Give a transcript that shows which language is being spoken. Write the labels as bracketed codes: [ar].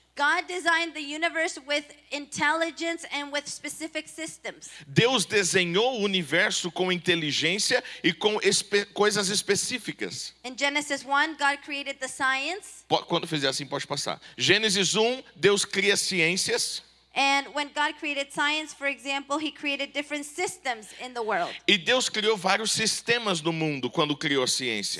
[en] God designed the universe with intelligence and with specific systems. [pt] Deus desenhou o universo com inteligência e com coisas específicas. [en] In Genesis 1, God created the science. [pt] Quando fizer assim, pode passar. Gênesis 1, Deus cria ciências. [en] And when God created science, for example, He created different systems in the world. [pt] E Deus criou vários sistemas no mundo quando criou a ciência.